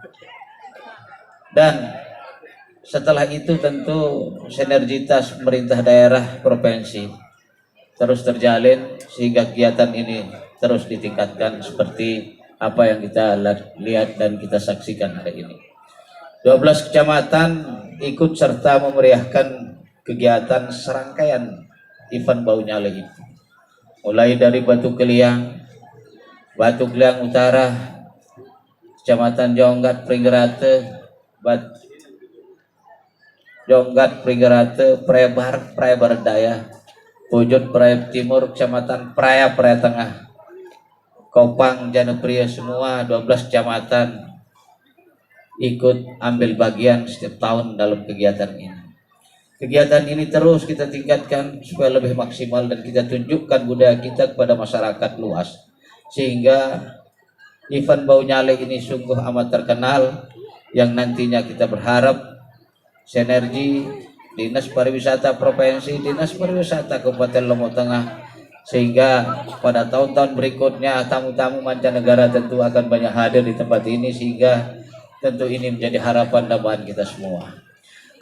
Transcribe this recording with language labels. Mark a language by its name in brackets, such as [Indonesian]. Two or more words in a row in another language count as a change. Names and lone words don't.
[Indonesian] Dan setelah itu tentu sinergitas pemerintah daerah provinsi terus terjalin sehingga kegiatan ini terus ditingkatkan seperti apa yang kita lihat dan kita saksikan hari ini. 12 kecamatan ikut serta memeriahkan kegiatan serangkaian event Bau Nyale itu. Mulai dari Batu Keliang Utara, Kecamatan Jonggat Pringgerate, Prebar Daya, Pujut Praia Timur, Kecamatan Praia Tengah, Kopang, Janupria, semua 12 kecamatan ikut ambil bagian setiap tahun dalam kegiatan ini. Kegiatan ini terus kita tingkatkan supaya lebih maksimal dan kita tunjukkan budaya kita kepada masyarakat luas. Sehingga event Bau Nyale ini sungguh amat terkenal, yang nantinya kita berharap sinergi Dinas Pariwisata Provinsi, Dinas Pariwisata Kabupaten Lombok Tengah, sehingga pada tahun-tahun berikutnya tamu-tamu mancanegara tentu akan banyak hadir di tempat ini, sehingga tentu ini menjadi harapan dan bahan kita semua.